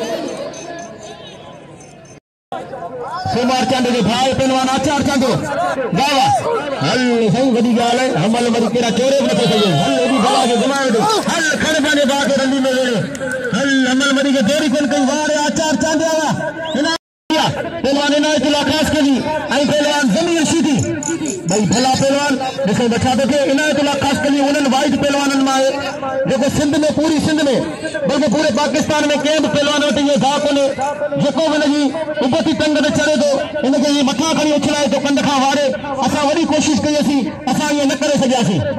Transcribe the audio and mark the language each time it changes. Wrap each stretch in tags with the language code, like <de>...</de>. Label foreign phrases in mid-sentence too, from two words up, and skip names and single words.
<sd>सोमार चांद जो भाई पहलवान आचार चांदो वाह वाह हल सही वॾी ॻाल्हि आहे हमल मरी कहिड़ा चोरे बि नथो सघे हल एॾी भला खे घुमाए वेंदो हल खण पंहिंजे भाउ खे रंडी में वेड़े हल हमल मरी खे देरी कोन कई वारे आचार चांदिया पहलवान इनायतुल्लाह ख़ासि करी ऐं पहलवान ज़मीर शीदी भई भला पहलवान ॾिसो छा थो थिए इनायतुल्लाह ख़ासि करी उन्हनि वाइट पहलवाननि मां आहे जेको सिंध में पूरी सिंध में बल्कि पूरे पाकिस्तान में कंहिं बि पहलवान वटि इहो धा कोन्हे जेको बि हिनजी उबती टंग ते चढ़े थो हिनखे इहे मथां खणी उछलाए थो कंध खां वारे असां वॾी कोशिशि कईसीं असां इहो न करे सघियासीं</sd>